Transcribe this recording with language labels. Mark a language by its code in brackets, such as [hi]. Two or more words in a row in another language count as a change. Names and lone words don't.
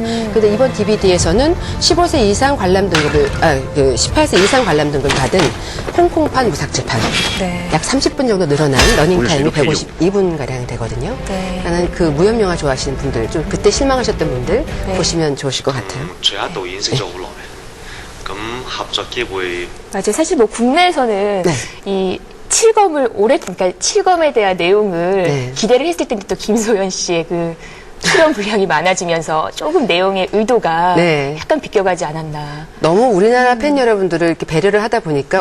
[ko] 그런데 이번 DVD에서는 15세 이상 관람 등급을, 18세 이상 관람 등급을 받은 홍콩판 무삭제판. 네. 약 30분 정도 늘어난 러닝타임이 152분가량 되거든요. 네. 나는 그 무협 영화 좋아하시는 분들, 좀 그때 실망하셨던 분들 보시면 좋으실 것 같아요. [yue] 主要導演識咗好耐，咁合作機會 [ko] 맞아요. 사실 뭐 국내에서는 네. 이 7검을 그러니까 7검에 대한 내용을 네. 기대를 했을 텐데 또 김소연 씨의 그 출연 분량이 많아지면서 조금 내용의 의도가 네. 약간 비껴가지 않았나. 너무 우리나라 팬 여러분들을 이렇게 배려를 하다 보니까